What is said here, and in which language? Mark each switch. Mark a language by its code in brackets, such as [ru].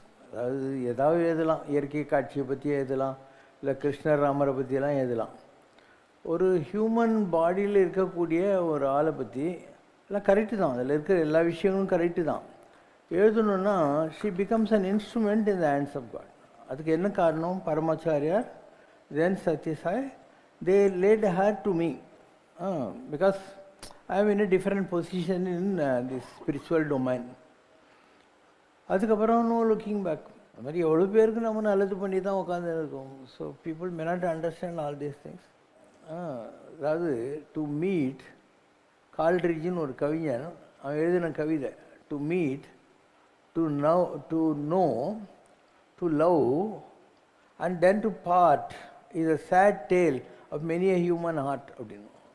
[ta] அதாவது ஏதாவது எழுதலாம், இயற்கை காட்சியை பற்றி எழுதலாம், இல்லை கிருஷ்ணர் ராமரை பற்றியெல்லாம் எழுதலாம். ஒரு ஹியூமன் பாடியில் இருக்கக்கூடிய ஒரு ஆளை பற்றி எல்லாம் கரெக்டு தான், அதில் இருக்கிற எல்லா விஷயங்களும் கரெக்டு தான். எழுதணுன்னா [en] She becomes an instrument in the hands of God. [ta] அதுக்கு என்ன காரணம்? [en] Paramacharyar, then Sathya Sai, they laid her to me because I am in a different position in this spiritual domain. அதுக்கப்புறம் no looking back. [ta] அது மாதிரி எவ்வளோ பேருக்கு நம்ம நல்லது பண்ணி தான் உட்காந்து இருக்கோம். [en] So people may not understand all these things. அதாவது to meet கால்ட்ரிட்ஜின்னு [ta] ஒரு கவிஞன் அவன் எழுதின கவிதை, [en] To meet, to know, to love and then to part is a sad tale of many a human heart அப்படின்னு.